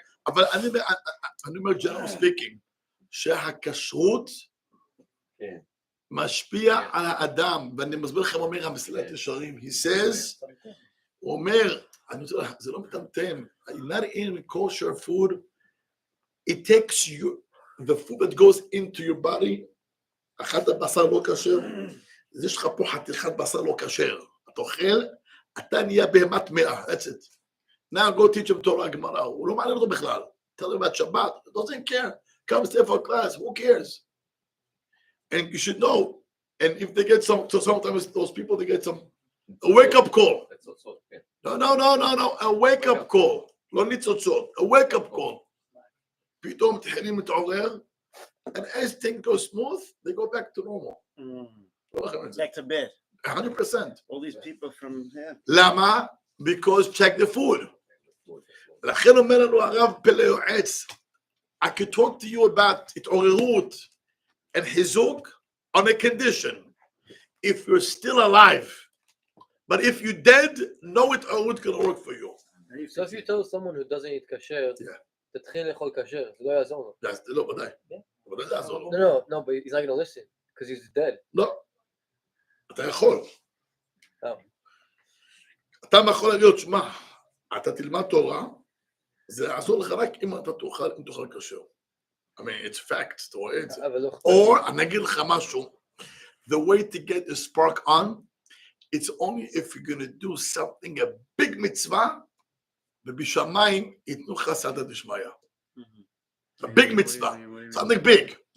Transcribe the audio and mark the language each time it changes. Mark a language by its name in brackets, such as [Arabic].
[Hebrew] אבל אני אומר, [English] general speaking, [Hebrew] שהכשרות משפיע על האדם, ואני מסביר לכם, אומר המסילת ישרים, [English] he says, [Hebrew] הוא אומר, זה לא מטמטם, [English] not in kosher food, it takes the food that goes into your body, [Hebrew] אכלת בשר לא כשר, אז יש לך פה חתיכת בשר לא כשר. אתה אוכל, אתה נהיה בהמה טמאה, [English] that's it. Now go teach him Torah [Hebrew] גמרא, הוא לא מעניין אותו בכלל. [English] Tell him about Shabbat, doesn't care. Come stay for class, who cares? And you should know, and if they get some, so sometimes those people, they get some, a wake-up call. That's also, yeah. No, a wake-up call. [Hebrew] לא ניצוצות, [English] a wake-up call. [Hebrew] פתאום מתחילים להתעורר, [English] and as things go smooth, they go back to normal. Back to bed. 100%. All these people from here. [Hebrew] למה? [English] Because check the food. [Hebrew] לכן אומר לנו הרב פלא יועץ, [English] I could talk to you about התעוררות and חיזוק on a condition. If you're still alive. But if you're dead, no התעוררות can work for you. So if you tell someone who doesn't eat kasher, Yeah. [Hebrew] תתחיל לאכול כשר, זה לא יעזור לו. לא, ודאי. ודאי זה יעזור לו. [English] No, but he's not going to listen, because he's dead. [Hebrew] לא. אתה יכול. [English] Oh. [Hebrew] אתה יכול להגיד, שמע, אתה תלמד תורה, זה יעזור לך רק אם אתה תאכל כשר. [English] I mean, it's fact, [Hebrew] אתה רואה את זה. [English] Or, [Hebrew] אני אגיד לך משהו, [English] the way to get the spark on, it's only if you're going to do something, a big mitzvah, [Hebrew] ובשמיים ייתנו לך סעתא דשמיא. [English] A big mitzvah, something big.